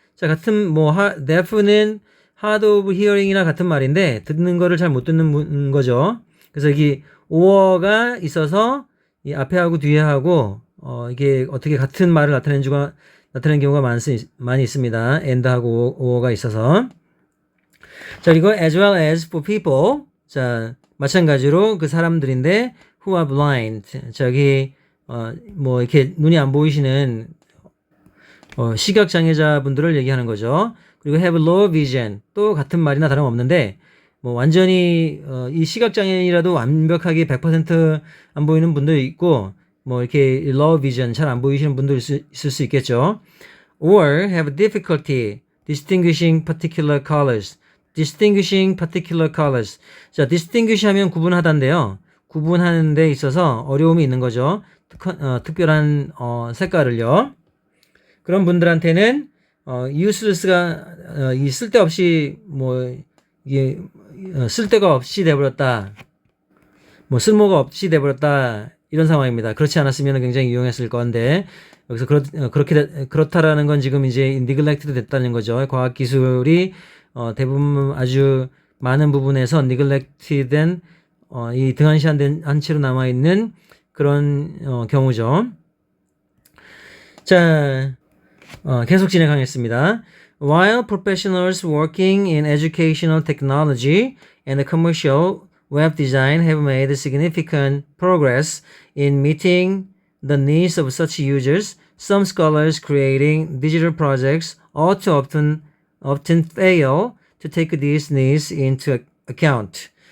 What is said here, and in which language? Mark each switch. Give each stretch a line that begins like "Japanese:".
Korean: 자 같은 deaf는 hard of hearing 이나 같은 말인데 듣는 거를 잘 못 듣는 거죠. 그래서 여기 or가 있어서 이 앞에 하고 뒤에 하고 이게 어떻게 같은 말을 나타내는 경우가 많이 있습니다. and하고 or가 있어서. 자, 그리고
English: as well as for people.
Korean: 자, 마찬가지로 그 사람들인데
English: who are blind.
Korean: 저기 이렇게 눈이 안 보이시는 시각 장애자분들을 얘기하는 거죠. 그리고
English: have low vision.
Korean: 또 같은 말이나 다름없는데 완전히 이 시각 장애인이라도 완벽하게 100% 안 보이는 분도 있고 이렇게 low vision 잘 안 보이시는 분도 있을 수 있겠죠.
English: or have difficulty distinguishing particular colors. distinguishing particular colors.
Korean: 자, distinguish 하면 구분하다인데요. 구분하는 데 있어서 어려움이 있는 거죠. 특별한 색깔을요. 그런 분들한테는 useless가 이 쓸데없이 이게 쓸데가 없이 돼버렸다. 쓸모가 없이 돼버렸다. 이런 상황입니다. 그렇지 않았으면 굉장히 유용했을 건데 여기서 그렇다라는 건 지금 이제 neglected 됐다는 거죠. 과학 기술이 대부분 아주 많은 부분에서 neglect된 이 등한시한 채로 남아있는 그런 경우죠. 자, 계속 진행하겠습니다.
English: While professionals working in educational technology and commercial web design have made significant progress in meeting the needs of such users, some scholars creating digital projects all too often fail to take these needs into account.